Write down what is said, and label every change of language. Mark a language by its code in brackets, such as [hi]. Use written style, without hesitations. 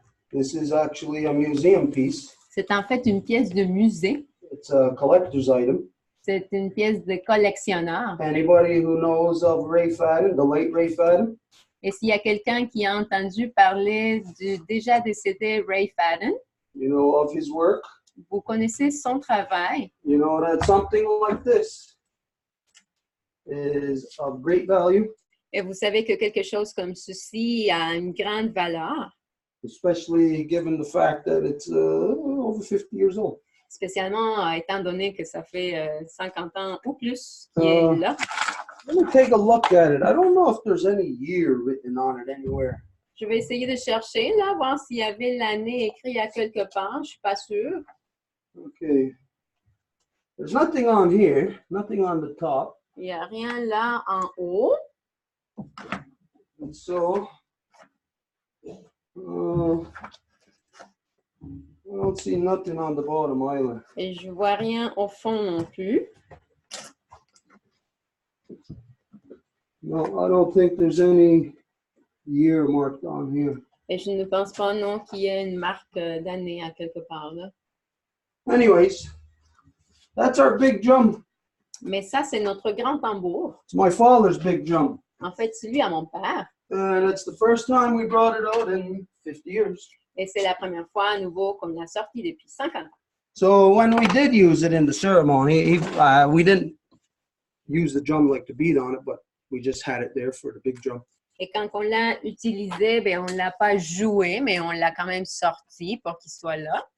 [en] This is actually a museum piece. [fr] C'est en fait une pièce de musée. [en] It's a collector's item. [fr] C'est une pièce de collectionneur. [en] Anybody who knows of Ray Fadden, the late Ray Fadden? [fr] Et s'il y a quelqu'un qui a entendu parler du déjà décédé Ray Fadden, [en] You know of his work? [fr] vous connaissez son travail. [en] You know that something like this is of great value. [fr] Et vous savez que quelque chose comme ceci a une grande valeur, [en] Especially given the fact that it's over 50 years old. [fr] spécialement étant donné que ça fait 50 ans ou plus qu'il est là. [en] Let me take a look at it. I don't know if there's any year written on it anywhere. [fr] Je vais essayer de chercher, là, voir s'il y avait l'année écrite à quelque part. Je ne suis pas sûre. [en] Okay. There's nothing on here, nothing on the top. [fr] Il n'y a rien là en haut. [en] And so, I don't see nothing on the bottom either. [fr] Et je ne vois rien au fond non plus. [en] No, I don't think there's any year marked on here. [fr] Et je ne pense pas non qu'il y ait une marque d'année à quelque part là. [en] Anyways, that's our big drum. [fr] Mais ça, c'est notre grand tambour. [en] It's my father's big drum. [fr] En fait, celui à mon père. [en] And it's the first time we brought it out in 50 years. [fr] Et c'est la première fois à nouveau qu'on l'a sorti depuis 50 ans. [en] So when we did use it in the ceremony, we didn't use the drum like to beat on it, but we just had it there for the big drum. [fr] Et quand on l'a utilisé, ben, on ne l'a pas joué, mais on l'a quand même sorti pour qu'il soit là.